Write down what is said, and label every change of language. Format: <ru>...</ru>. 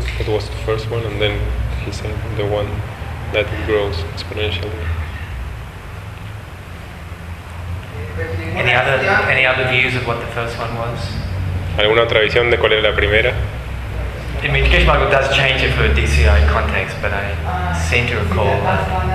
<en>that was the first one, and then he said the one that grows exponentially. Any other views of what the first one was?</en> <es>¿Alguna otra visión de cuál era la primera?</es> <en>I mean, Geshe Michael does change it for a DCI context, but I seem to recall that.</en>